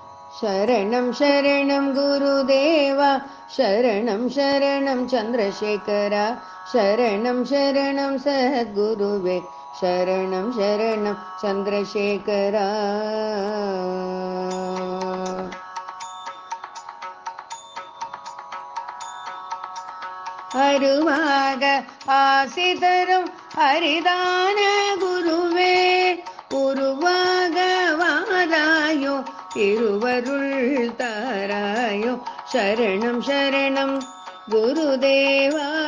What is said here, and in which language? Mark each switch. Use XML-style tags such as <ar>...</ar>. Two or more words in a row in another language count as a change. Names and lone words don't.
<sa>शरणं शरणं गुरुदेवा शरणं शरणं चन्द्रशेखरा शरणं शरणं सद्गुरुवे शरणं शरणं चन्द्रशेखरा</sa> <ta>அருவாக ஆசி தரும் அரிதான குருவே உருவாக வாராயோ திருவருள் தாராயோ</ta> <sa>शरणं शरणं गुरुदेवा</sa>